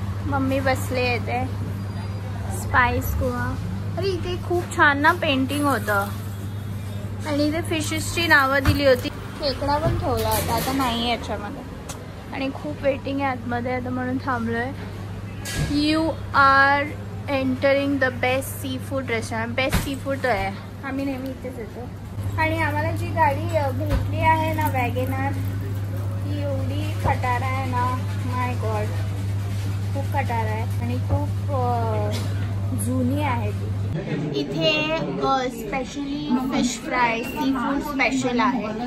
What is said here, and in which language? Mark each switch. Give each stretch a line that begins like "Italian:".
Marathi: Mummy बसले येते spice Goa. अरे इथे खूप छान ना पेंटिंग होतं आणि इथे फिशेसची नावं दिली होती। खेकडा पण ठेवला होता, आता नाही याच्यामध्ये। आणि खूप वेटिंग आहे आतमध्ये आता म्हणून थांबलोय।
English: You are entering the best seafood restaurant.
Marathi: Best sea food आहे, आम्ही नेहमी इथेच येतो। आणि आम्हाला जी गाडी भेटली आहे ना वॅगेनर, ती एवढी खटारा आहे ना,
English: my God
Marathi: खूप खटारा आहे आणि खूप जुनी आहे ती। इथे specially fish fry sea food special आहे।